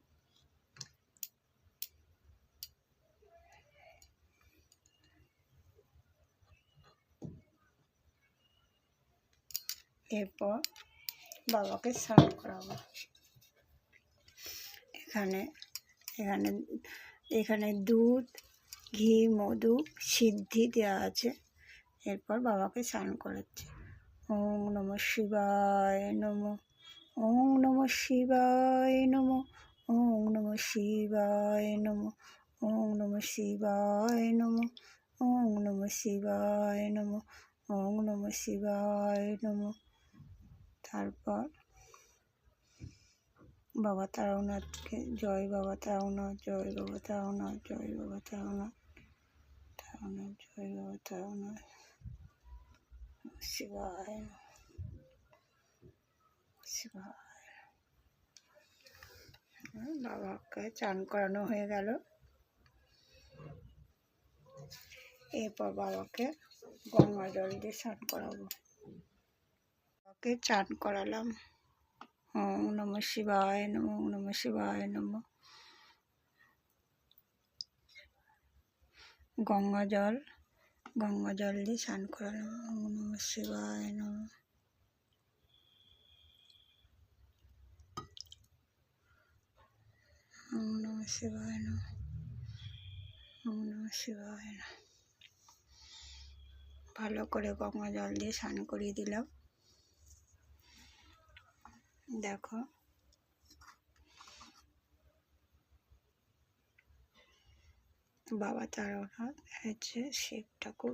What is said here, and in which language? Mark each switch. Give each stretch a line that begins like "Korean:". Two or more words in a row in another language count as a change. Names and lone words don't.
Bangla: এরপর বাবাকে স্নান করাবো। এখানে দুধ ঘি মধু সিদ্ধি দেওয়া আছে। এরপর বাবাকে স্নান করাচ্ছি।
Sanskrit: ওম নমঃ শিবায় নমঃ, ওম নমঃ শিবায় নমঃ, ওম নমঃ শিবায় নমঃ, ওম নমঃ শিবায় নমঃ, ওম নমঃ শিবায় নমঃ, ওম নমঃ শিবায় নমঃ।
Bangla: তারপর বাবা তারানাথকে জয় বাবা তারানাথ, জয় বাবা তারানাথ, জয় বাবা তারানাথ, তারানাথ জয় বাবা তারানাথ,
Sanskrit: শিবায় শিবায়।
Bangla: বাবাকে চান করানো হয়ে গেল। এরপর বাবাকে গঙ্গা জল দিয়ে স্নান করাবো। বাবাকে চান করালাম।
Sanskrit: ওম নমঃ শিবায় নমঃ, ওম নমঃ শিবায় নমঃ।
Bangla: গঙ্গা জল দিয়ে স্নান করালাম।
Sanskrit: ওম নমঃ শিবায় নমঃ। ওম নমঃ শিবায় নমঃ, ওম নমঃ শিবায় নমঃ।
Bangla: ভালো করে গঙ্গা জল দিয়ে স্নান করিয়ে দিলাম। দেখো বাবা তারানাথ হচ্ছে শিব ঠাকুর।